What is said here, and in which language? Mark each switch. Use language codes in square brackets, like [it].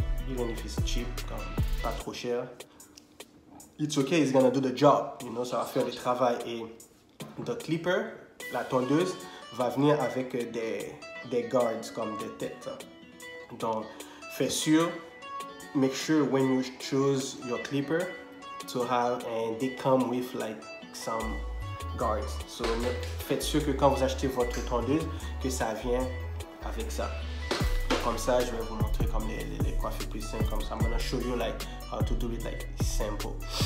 [en] Even if it's cheap, [fr] comme pas trop cher, [en] it's okay, it's gonna do the job, [fr] ça va faire le travail. Et [en] the clipper, [fr] la tondeuse, va venir avec des guards comme des têtes. Donc, faites sûr, [en] make sure when you choose your clipper to have, and they come with like some guards. [fr] So, faites sûr que quand vous achetez votre tondeuse, que ça vient avec ça. Comme ça, je vais vous montrer comme les coiffures plus simples comme ça. [en] I'm gonna show you like how to do it like simple.